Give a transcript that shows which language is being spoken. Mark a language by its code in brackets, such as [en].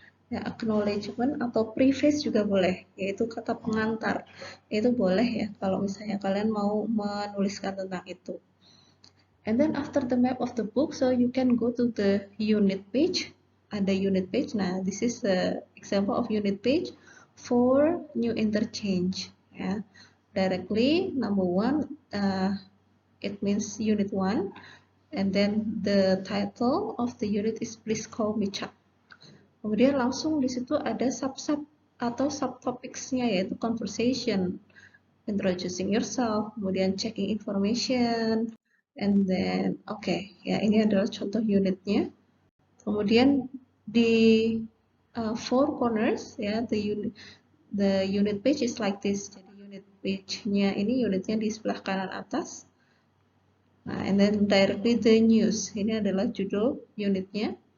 [id] Ya, acknowledgement atau preface juga boleh, yaitu kata pengantar. Itu boleh ya kalau misalnya kalian mau menuliskan tentang itu. [en] And then after the map of the book, so you can go to the unit page. [id] Ada unit page. [en] Nah, this is the example of unit page for new interchange. Ya, directly number 1, it means unit 1, and then the title of the unit is Please Call Me Chuck. [id] Kemudian langsung di situ ada sub-sub atau subtopicsnya, yaitu conversation, introducing yourself, kemudian checking information, and then okay, ya, ini adalah contoh unitnya. Kemudian di four corners, ya. [en] The unit page is like this. [id] Jadi unit page-nya ini unitnya di sebelah kanan atas. [en] Nah, and then directly the news. [id] Ini adalah judul unitnya.